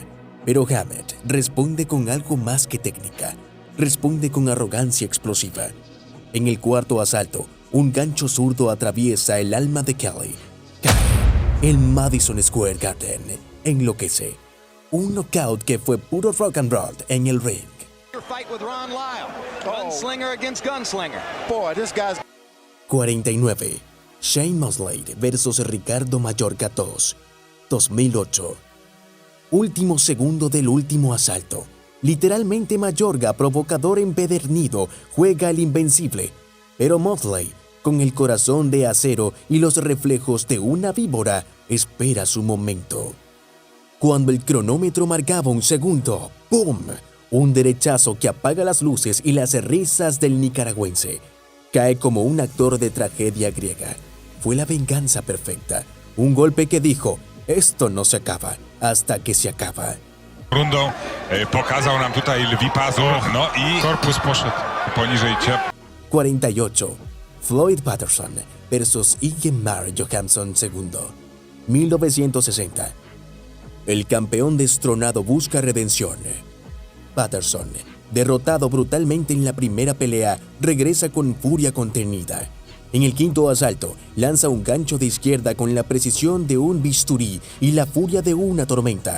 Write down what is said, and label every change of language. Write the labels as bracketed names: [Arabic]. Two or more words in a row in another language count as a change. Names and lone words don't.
[Spanish] Pero Hamed responde con algo más que técnica. Responde con arrogancia explosiva. En el cuarto asalto, un gancho zurdo atraviesa el alma de Kelly. Cae. El Madison Square Garden enloquece. Un knockout que fue puro [English] rock and roll [Spanish] en el ring. [English] Fight with Ron Lyle. Gunslinger against gunslinger. [Spanish] 49. Shane Mosley vs. Ricardo Mayorga 2, 2008. Último segundo del último asalto. Literalmente Mayorga, provocador empedernido, juega el invencible. Pero Mosley, con el corazón de acero y los reflejos de una víbora, espera su momento. Cuando el cronómetro marcaba un segundo, ¡pum! Un derechazo que apaga las luces y las risas del nicaragüense. Cae como un actor de tragedia griega. Fue la venganza perfecta. Un golpe que dijo, esto no se acaba hasta que se acaba. [Polish] Rundą pokazał nam tutaj lwi pazur, no i korpus poszedł poniżej ciep. [Spanish] 48. Floyd Patterson vs. Ingemar Johansson II, 1960. El campeón destronado busca redención. Patterson, derrotado brutalmente en la primera pelea, regresa con furia contenida. En el quinto asalto, lanza un gancho de izquierda con la precisión de un bisturí y la furia de una tormenta.